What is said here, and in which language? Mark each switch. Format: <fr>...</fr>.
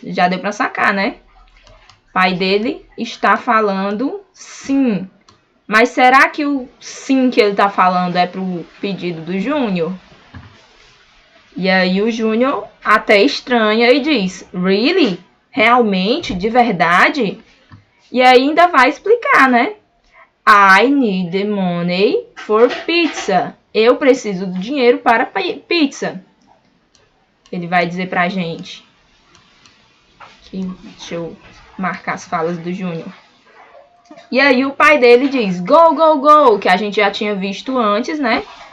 <pt>Já deu para sacar, né? O pai dele está falando sim. Mas será que o sim que ele está falando é para o pedido do Júnior? E aí o Júnior até estranha e diz,</pt> <en>really?</en> <pt>Realmente? De verdade? E aí ainda vai explicar, né?</pt> <en>I need the money for pizza.</en> <pt>Eu preciso do dinheiro para pizza. Ele vai dizer pra gente. Aqui, deixa eu marcar as falas do Júnior. E aí o pai dele diz,</pt> <en>go, go, go,</en> <pt>que a gente já tinha visto antes, né?</pt>